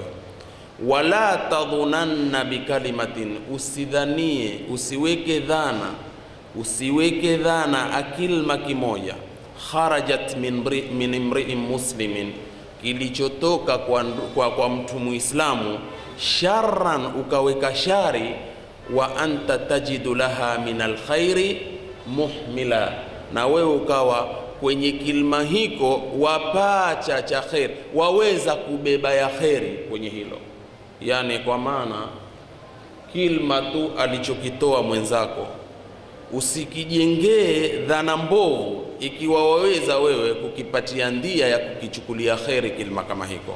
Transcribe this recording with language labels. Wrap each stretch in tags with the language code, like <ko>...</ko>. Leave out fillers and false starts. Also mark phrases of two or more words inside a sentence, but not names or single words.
<ar>ولا تظنن بكلمة,</ar> <sw>usidhanie, usiweke dhana akilma kimoja,</sw> <ar>خرجت من امرئ مسلم,</ar> <sw>kilichotoka kwa mtu Muislamu, sharran, ukaweka shari,</sw> <ar>وأنت تجد لها من الخير محملا,</ar> <sw>na wewe ukawa kwenye kilma hiko wapacha cha khair, waweza kubeba ya kheri kwenye hilo. Yani kwa maana kilma tu alichokitoa mwenzako usikijengee dhana mbovu, ikiwa waweza wewe kukipatia ndia ya kukichukulia kheri kilma kama hiko.</sw>